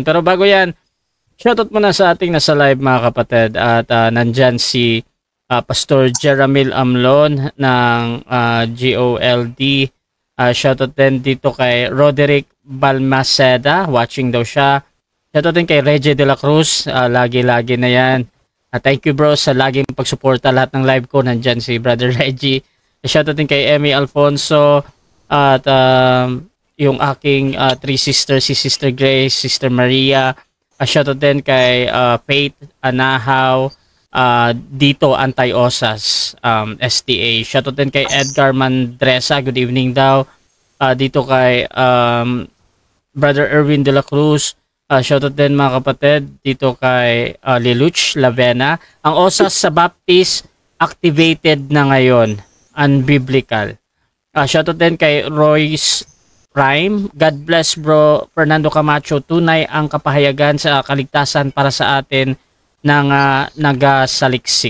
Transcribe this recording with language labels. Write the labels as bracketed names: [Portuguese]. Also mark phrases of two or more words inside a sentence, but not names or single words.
[Filipino] Pero bago yan, shoutout muna sa ating nasa live mga kapatid. At nandyan si Pastor Jeramil Amlon ng GOLD. Shoutout din dito kay Roderick Balmaceda. Watching daw siya. Shoutout din kay Reggie de la Cruz. Lagi-lagi na yan. [English] Thank you bro [Filipino] sa laging pagsuporta lahat ng live ko. Nandyan si Brother Reggie. Shoutout din kay Emmy Alfonso. At yung aking [English] three sisters, [Filipino] si Sister Grace, Sister Maria. Shoutout din kay Faith Anahaw, dito Anti-Osas, STA. Shoutout din kay Edgar Mandresa, [English] good evening [Filipino] daw. Dito kay Brother Erwin de la Cruz. Shoutout din mga kapatid dito kay Leluch Lavena. Ang Osas sa Baptist activated na ngayon, unbiblical. Shoutout din kay Royce Prime. [English] God bless bro [Filipino] Fernando Camacho. Tunay ang kapahayagan sa kaligtasan para sa atin ng nagasaliksik.